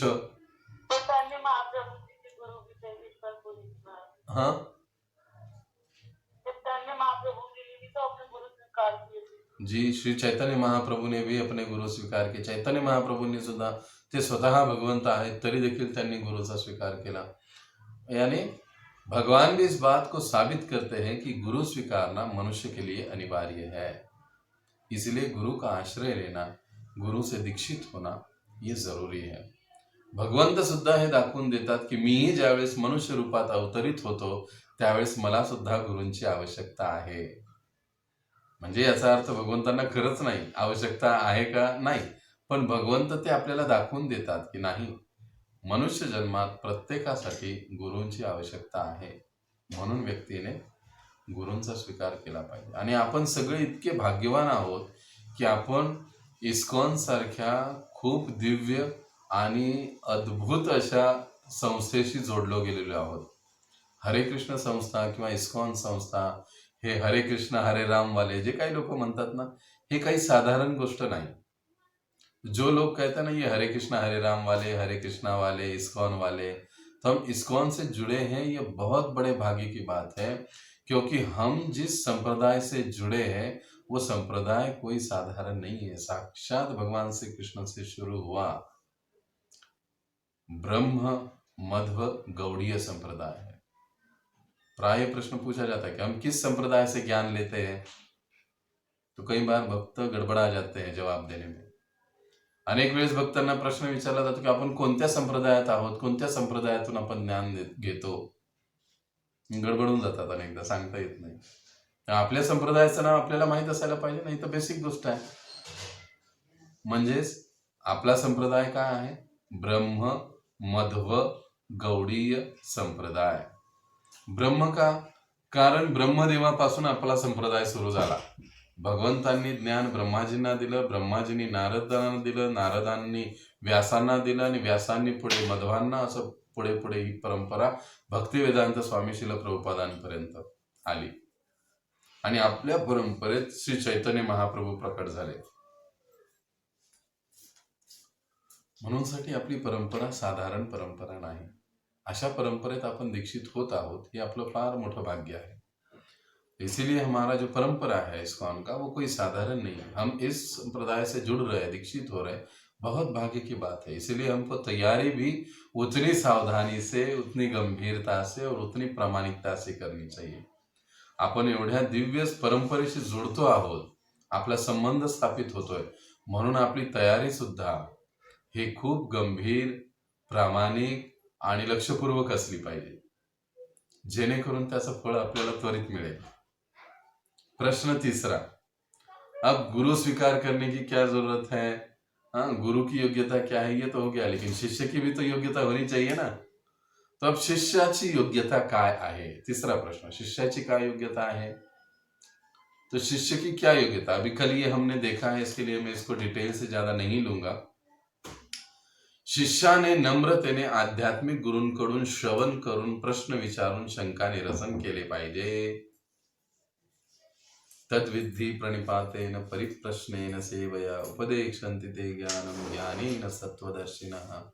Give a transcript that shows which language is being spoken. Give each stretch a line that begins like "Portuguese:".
Hindi: चैतन्य महाप्रभु जी के गुरु भी थे विश्वपुरी में। हाँ चैतन्य महाप्रभु जी ने भी तो अपने गुरु स्वीकार किए थे। जी, श्री चैतन्य महाप्रभू ने भी अपने गुरु स्वीकार
Marathi: केले. चैतन्य महाप्रभूंनी सुद्धा, ते स्वतः भगवंत आहेत तरी देखील त्यांनी गुरुचा स्वीकार केला.
Hindi: यानी भगवान भी इस बात को साबित करते हैं कि गुरु स्वीकारना मनुष्य के लिए अनिवार्य है. इसलिए गुरु का आश्रय लेना, गुरु से दीक्षित होना ये जरुरी है.
Marathi: भगवंत सुद्धा हे दाखवून देतात की मीही ज्यावेळेस मनुष्य रूपात अवतरित होतो त्यावेळेस मला सुद्धा गुरूंची आवश्यकता आहे. म्हणजे याचा अर्थ भगवंतांना खरंच नाही आवश्यकता आहे का, नाही, पण भगवंत ते आपल्याला दाखवून देतात की नाही, मनुष्य जन्मात प्रत्येकासाठी गुरूंची आवश्यकता आहे. म्हणून व्यक्तीने गुरूंचा स्वीकार केला पाहिजे. आणि आपण सगळे इतके भाग्यवान आहोत की आपण इस्कॉन सारख्या खूप दिव्य आणि अद्भुत अशा संस्थेशी जोडलो गेलेलो आहोत. हरे कृष्ण संस्था किंवा इस्कॉन संस्था, हे हरे कृष्ण हरे राम वाले जे काही लोक म्हणतात ना, हे काही साधारण गोष्ट नाही.
Hindi: जो लोग कहते हैं ना ये हरे कृष्णा हरे राम वाले, हरे कृष्णा वाले, इस्कॉन वाले, तो हम इस्कॉन से जुड़े हैं, ये बहुत बड़े भाग्य की बात है. क्योंकि हम जिस संप्रदाय से जुड़े हैं वो संप्रदाय कोई साधारण नहीं है. साक्षात भगवान श्री कृष्ण से शुरू हुआ ब्रह्म मध्व गौड़ीय संप्रदाय है. प्राय प्रश्न पूछा जाता है कि हम किस संप्रदाय से ज्ञान लेते हैं, तो कई बार भक्त गड़बड़ा जाते हैं जवाब देने में.
Marathi: अनेक वेळेस भक्तांना प्रश्न विचारला जातो की आपण कोणत्या संप्रदायात आहोत, कोणत्या संप्रदायातून आपण ज्ञान घेतो. गडबडून जातात अनेकदा, सांगता येत नाही. आपल्या संप्रदायाचं नाव आपल्याला माहित असायला पाहिजे, नाही तर बेसिक गोष्ट आहे. म्हणजेच आपला संप्रदाय काय आहे, ब्रह्म मध्व गौडीय संप्रदाय. ब्रह्म का, कारण ब्रह्मदेवापासून आपला संप्रदाय सुरू झाला. भगवंतांनी ज्ञान ब्रह्माजींना दिलं, ब्रह्माजींनी नारदांना दिलं, नारदांनी व्यासांना दिलं आणि व्यासांनी पुढे मध्वांना, असं पुढे पुढे ही परंपरा भक्तिवेदांत स्वामी श्रील प्रभुपादांपर्यंत आली. आणि आपल्या परंपरेत श्री चैतन्य महाप्रभू प्रकट झाले. म्हणूनसाठी आपली परंपरा साधारण परंपरा नाही. अशा परंपरेत आपण दीक्षित होत आहोत, हे आपलं फार मोठं भाग्य आहे.
Hindi: इसीलिए हमारा जो परंपरा है इस्कॉन का वो कोई साधारण नहीं है. हम इस संप्रदाय से जुड़ रहे हैं, दीक्षित हो रहे हैं, बहुत भाग्य की बात है. इसीलिए हमको तैयारी भी उतनी सावधानी से, उतनी गंभीरता से और उतनी प्रामाणिकता से करनी चाहिए.
Marathi: आपण एवढ्या दिव्य परंपरेशी जुळतो आहोत, आपला संबंध स्थापित होतोय, म्हणून आपली तयारी सुद्धा हे खूप गंभीर, प्रामाणिक आणि लक्षपूर्वक असली पाहिजे, जेणेकरून त्याचं फळ आपल्याला त्वरित मिळेल.
Hindi: प्रश्न तीसरा, अब गुरु स्वीकार करने की क्या जरूरत है. हाँ, गुरु की योग्यता क्या है ये तो हो गया, लेकिन शिष्य की भी तो योग्यता होनी चाहिए ना. तो अब
Marathi: शिष्याची योग्यता काय आहे.
Hindi: तीसरा प्रश्न,
Marathi: शिष्याची काय योग्यता आहे.
Hindi: तो शिष्य की क्या योग्यता, अभी कल ये हमने देखा है, इसके लिए मैं इसको डिटेल से ज्यादा नहीं लूंगा.
Marathi: शिष्याने नम्रतेने आध्यात्मिक गुरूंकडून श्रवण करून, प्रश्न विचारून शंका निरसन केले पाहिजे.
Sanskrit: तद्विद्धि प्रणिपातेन परिप्रश्नेन सेवया उपदेक्षन्ति ते ज्ञानम ज्ञानेन सत्वदर्शिनः.